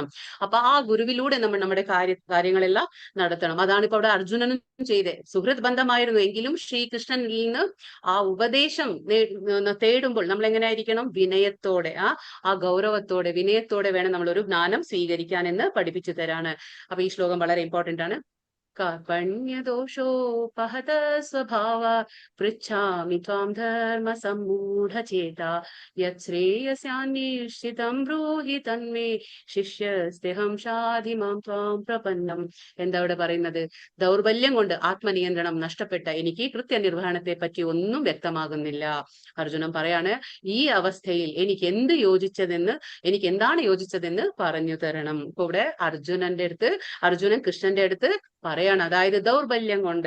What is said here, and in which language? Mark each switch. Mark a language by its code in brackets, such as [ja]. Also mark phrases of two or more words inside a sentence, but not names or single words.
[ml] അപ്പൊ ആ ഗുരുവിലൂടെ നമ്മൾ നമ്മുടെ കാര്യങ്ങളെല്ലാം നടത്തണം. അതാണ് ഇപ്പൊ അവിടെ അർജുനനും ചെയ്തേ. സുഹൃത് ബന്ധമായിരുന്നു എങ്കിലും ശ്രീകൃഷ്ണനിൽ നിന്ന് ആ ഉപദേശം തേടുമ്പോൾ നമ്മൾ എങ്ങനെയായിരിക്കണം? വിനയത്തോടെ ആ ഗൗരവത്തോടെ വിനയത്തോടെ വേണം നമ്മൾ ഒരു ജ്ഞാനം സ്വീകരിക്കാൻ എന്ന് പഠിപ്പിച്ചു തരാണ്. അപ്പൊ ഈ ശ്ലോകം വളരെ ഇമ്പോർട്ടന്റ് ആണ്. [sa] कार्पण्यदोषोपहत स्वभाव पृच्छामि त्वां धर्म सम्मूढचेता यच्छ्रेयस्यान्निश्चितं ब्रूहि तन्मे शिष्यस्तेहं शाधि मां त्वां प्रपन्നം. [ml] എന്താ ഇവിടെ പറയുന്നത്? ദൗർബല്യം കൊണ്ട് ആത്മനിയന്ത്രണം നഷ്ടപ്പെട്ട എനിക്ക് കൃത്യനിർവഹണത്തെ പറ്റി ഒന്നും വ്യക്തമാകുന്നില്ല. അർജുനൻ പറയാണ്, ഈ അവസ്ഥയിൽ എനിക്ക് എന്താണ് യോജിച്ചതെന്ന് പറഞ്ഞു തരണം. ഇപ്പൊ ഇവിടെ അർജുനൻ കൃഷ്ണന്റെ അടുത്ത് പറയാണ്, അതായത് ദൗർബല്യം കൊണ്ട്.